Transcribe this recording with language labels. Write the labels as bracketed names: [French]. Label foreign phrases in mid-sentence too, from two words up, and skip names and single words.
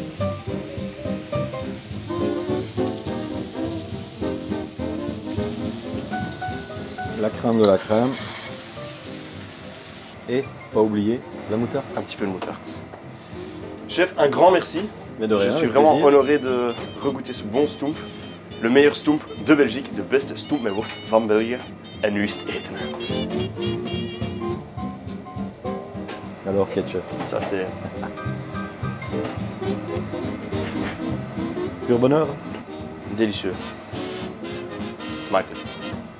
[French] La crème de la crème. Et, pas oublier, la moutarde. Un petit peu de moutarde. Chef, un grand merci. Mais de rien, Je suis avec vraiment plaisir. honoré de regoûter ce bon stoemp. Le meilleur stoemp de Belgique, [Dutch] de beste stoemp met worst van België. En nu is het eten. [French] Alors, ketchup. Ça c'est Pur bonheur. délicieux. Smakelijk.